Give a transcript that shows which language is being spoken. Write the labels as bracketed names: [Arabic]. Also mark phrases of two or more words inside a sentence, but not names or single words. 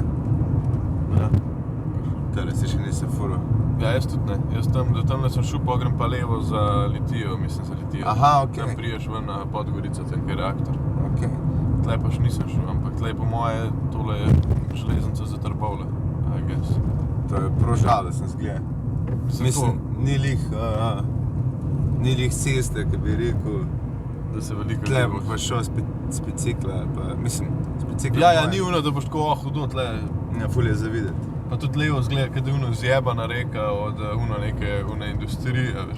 [Slovenian] Ja. Tole se še nisem furil. Ja, jaz tudi ne. Jaz do tamle sem šel, pogrem pa levo za Litijo, mislim za Litijo. Aha, okej. Tam priješ ven na Podgorico, tam kjer je reaktor. Okay. Tle pa še nisem šel, ampak tle po moje tole je železnica za Trbovlje, [English] I guess. [Slovenian] To je prav žalostno zgleda. Mislim, ni lih ceste, ki bi rekel, da se veliko tle ljudi bo pa šel s bicikla, pa mislim, s bicikla. Ja, ni ono, da boš tako hudo tle. Ja, ful je za videti. Pa tudi levo zgleda, kad je ono zjebana reka od neke industrije, veš.